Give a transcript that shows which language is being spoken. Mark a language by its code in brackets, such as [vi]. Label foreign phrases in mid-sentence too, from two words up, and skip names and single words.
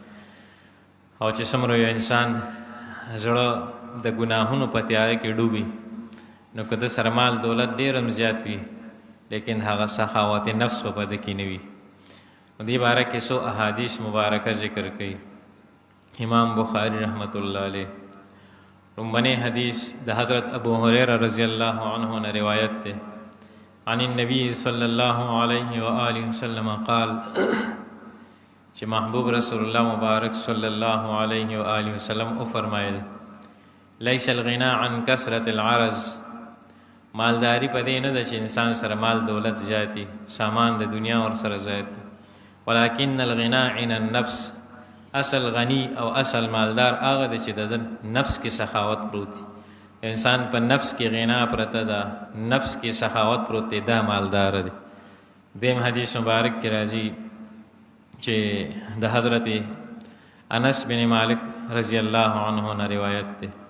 [ps] او چې څومره یو انسان زړه د ګناهونو په تیاره کې ډوبي، نو که د سره مال دولت ډیر هم زیات وي لیکن هغه سخاوت نفس په ده کې نه وي. دې باره کې څو احادیث مبارکه ذکر کوي امام بخاری [ar] رحمت الله علیه. [ps] رمبنی حدیث د حضرت ابو هریرہ [ar] رضی اللہ عنہ [ps] نے روایت تے [ar] عن النبی صلی اللہ علیہ وآلہ وسلم قال [ps] چې محبوب رسول اللہ مبارک [ar] صلی اللہ علیہ وآلہ وسلم [ps] او فرمایل [ar] لیس الغنا عن کثرت العرض. [ps] مالداری په دې نه ده چې انسان سره مال دولت زیاتی، سامان د دنیا ور سره زیاتی، [ar] ولکن الغنا عن النفس. [ps] اصل غنی او اصل مالدار هغه دی چې د نفس کې سخاوت پروت دی. انسان په نفس کې غنا پرته ده، نفس کې سخاوت پروت دی، دا مالدار دی. دیم حدیث مبارک کې راځي چې د حضرت انس بن مالک [ar] رضی الله عنه [ps] نه روایت ده.